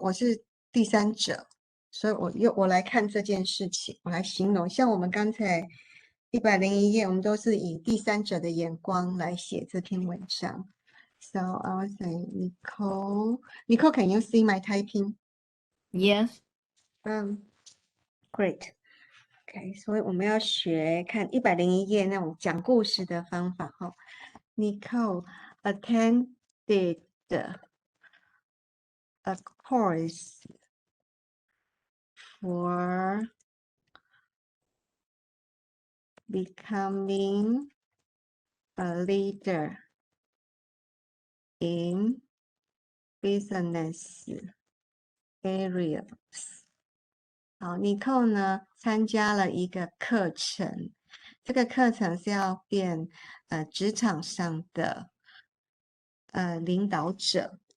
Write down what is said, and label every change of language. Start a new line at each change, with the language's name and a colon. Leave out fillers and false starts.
Chinese: 我是第三者，所以我来看这件事情，我来形容。像我们刚才101页，我们都是以第三者的眼光来写这篇文章。
English: So I will say, Nicole, can you see my typing? Yes. Great.
Chinese: OK， 所以我们要学看101页那种讲故事的方法哈。
English: Nicole attended a course for becoming a leader in business areas.
Chinese: 好，Nicole 呢参加了一个课程，这个课程是要变职场上的领导者。